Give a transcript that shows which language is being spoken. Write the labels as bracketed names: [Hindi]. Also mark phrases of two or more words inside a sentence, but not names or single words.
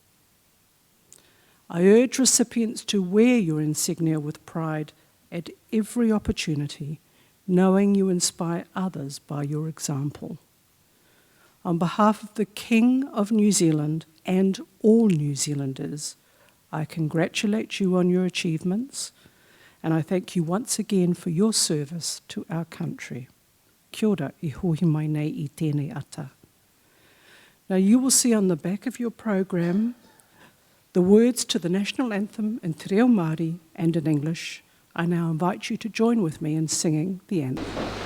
[English] I urge recipients to wear your insignia with pride at every opportunity, knowing you inspire others by your example. On behalf of the King of New Zealand and all New Zealanders, I congratulate you on your achievements, and I thank you once again for your service to our country. [Māori] Kia ora, I hohi mai nei I tēnei ata. [English] Now you will see on the back of your program the words to the national anthem in [Māori] te reo Māori [English] and in English. I now invite you to join with me in singing the anthem.